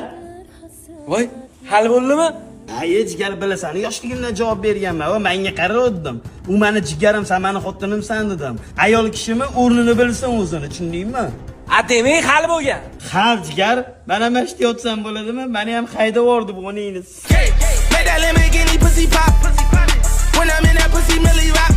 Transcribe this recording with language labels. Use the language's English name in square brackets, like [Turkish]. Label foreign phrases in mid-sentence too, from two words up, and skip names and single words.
[Uzbek] Voy, hal bo'ldimi? Ay, jigar, bilasan, yoshligimdan javob berganman va menga qaradim. U meni jigarim, sen meni xotinimsan dedim. Ayol kishimi o'rnini bilsin o'zini, tushundingmi? Demak, hal bo'lgan. Hal jigar, mana mana shu yerda yotsam bo'ladimi? Meni ham haydab yubordi bu oningni. [English] Make that Lamborghini pussy pop. When I'm in that pussy, Millie rock.